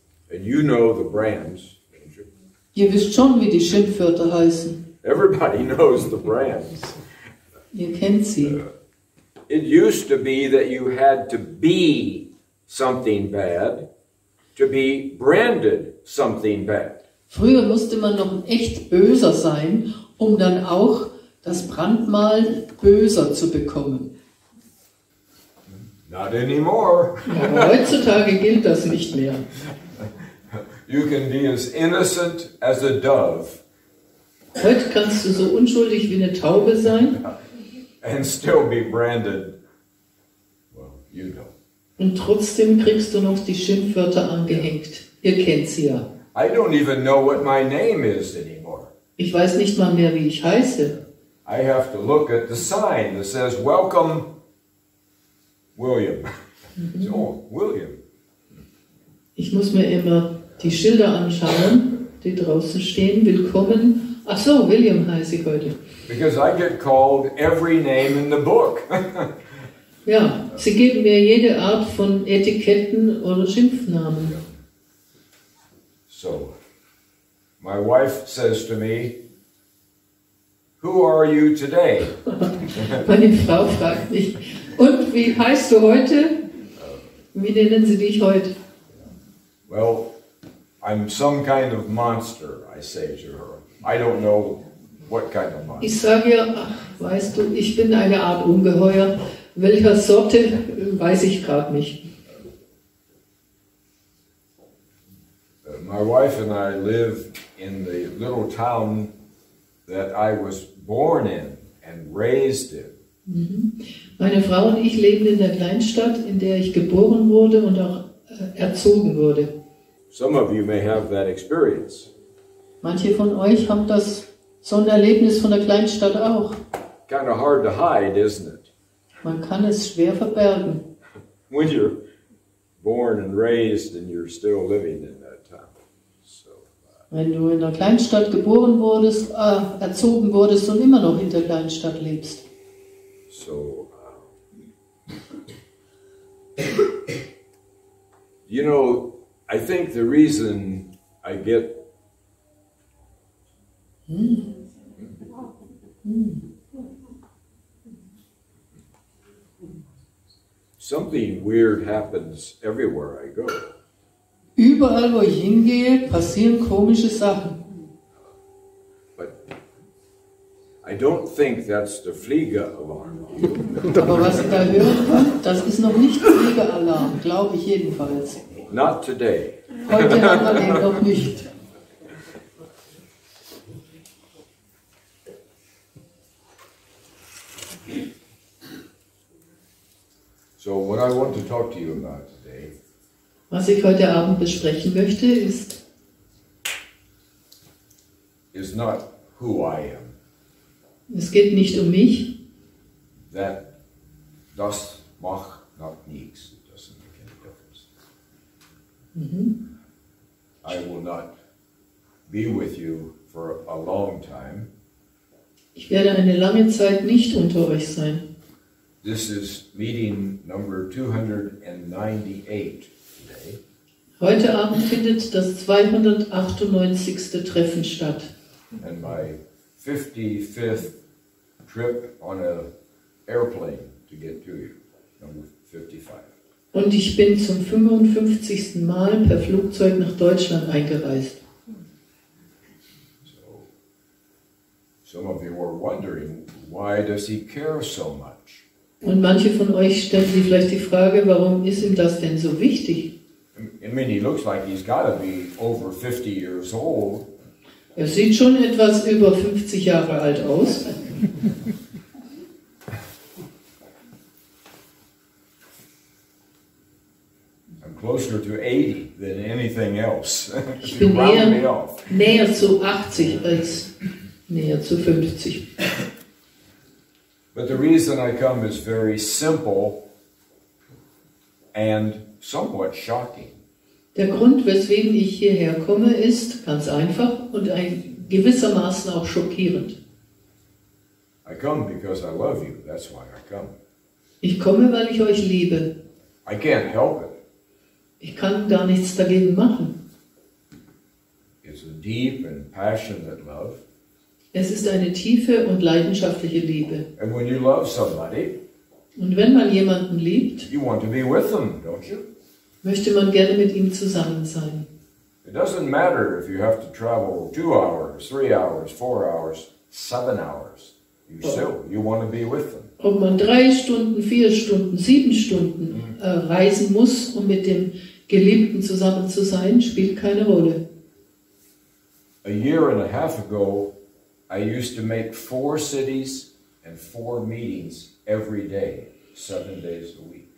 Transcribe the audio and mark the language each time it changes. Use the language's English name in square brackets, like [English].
[English] And you know the brands, don't you? [German] Ihr wisst schon, wie die Schimpfwörter heißen. [English] Everybody knows the brands. [German] Ihr kennt sie. [English] It used to be that you had to be something bad to be branded something bad. [German] Früher musste man noch ein echt Böser sein, um dann auch das Brandmal Böser zu bekommen. [English] Not anymore. [German] Aber heutzutage gilt das nicht mehr. [English] You can be as innocent as a dove [German] Heute kannst du so unschuldig wie eine Taube sein [English] and still be branded, well, you know. [German] und trotzdem kriegst du noch die Schimpfwörter angehängt. Ihr kennt sie ja. [English] I don't even know what my name is anymore. [German] Ich weiß nicht mal mehr, wie ich heiße. [English] I have to look at the sign that says, welcome, William. Oh, William. [German] Ich muss mir immer die Schilder anschauen, die draußen stehen. Willkommen. Ach so, William heiße ich heute. [English] Because I get called every name in the book. [German] Ja, sie geben mir jede Art von Etiketten oder Schimpfnamen. [English] So, my wife says to me, who are you today? [German] Meine Frau fragt mich, und wie heißt du heute? Wie nennen sie dich heute? [English] Well, I'm some kind of monster, I say to her. I don't know what kind of monster. [German] Ich sage ihr, ach, weißt du, ich bin eine Art Ungeheuer. Welcher Sorte, weiß ich gerade nicht. [English] My wife and I live in the little town that I was born in and raised in. [German] Meine Frau und ich leben in der Kleinstadt, in der ich geboren wurde und auch erzogen wurde. [English] Some of you may have that experience. [German] Manche von euch haben so ein Erlebnis von der Kleinstadt auch. [English] Kind of hard to hide, isn't it? [German] Man kann es schwer verbergen. [English] When you're born and raised and you're still living in that town. [German] So, wenn du in der Kleinstadt geboren wurdest, erzogen wurdest und immer noch in der Kleinstadt lebst. [English] So, you know, I think the reason I get something weird happens everywhere I go. [German] Überall, wo ich hingehe, passieren komische Sachen. [English] But I don't think that's the Fliegeralarm. [German] Aber was ich da hören kann, das ist noch nicht Fliegeralarm, glaube ich jedenfalls. [English] Not today. [German] Heute haben wir den noch nicht. [English] So what I want to talk to you about today [German] Was ich heute Abend besprechen möchte, ist [English] not who I am. [German] es geht nicht um mich. Das macht not nichts. [English] It doesn't make any difference. I will not be with you for a long time. [German] Ich werde eine lange Zeit nicht unter euch sein. [English] This is meeting number 298 today. [German] Heute Abend findet das 298. Treffen statt. [English] And my 55th trip on an airplane to get to you, number 55. [German] Und ich bin zum 55. Mal per Flugzeug nach Deutschland eingereist. [English] So, some of you were wondering, why does he care so much? [German] Und manche von euch stellen sich vielleicht die Frage, warum ist ihm das denn so wichtig? [English] I mean, he looks like he's got to be over 50 years old. [German] Er sieht schon etwas über 50 Jahre alt aus. [English] I'm closer to 80 than anything else. [German] Ich bin näher zu 80 als näher zu 50. [English] But the reason I come is very simple and somewhat shocking. [German] Der Grund, weswegen ich hierher komme, ist ganz einfach und gewissermaßen auch schockierend. [English] I come because I love you. That's why I come. [German] Ich komme, weil ich euch liebe. [English] I can't help it. [German] Ich kann gar nichts dagegen machen. [English] It's a deep and passionate love. [German] Es ist eine tiefe und leidenschaftliche Liebe. [English] And when you love somebody, [German] und wenn man jemanden liebt, [English] you want to be with them, don't you? [German] Möchte man gerne mit ihm zusammen sein. [English] It doesn't matter if you have to travel 2 hours, 3 hours, 4 hours, 7 hours. You want to be with them. [German] Ob man 3 Stunden, 4 Stunden, 7 Stunden reisen muss, um mit dem Geliebten zusammen zu sein, spielt keine Rolle. [English] A year and a half ago, I used to make 4 cities and 4 meetings every day, 7 days a week.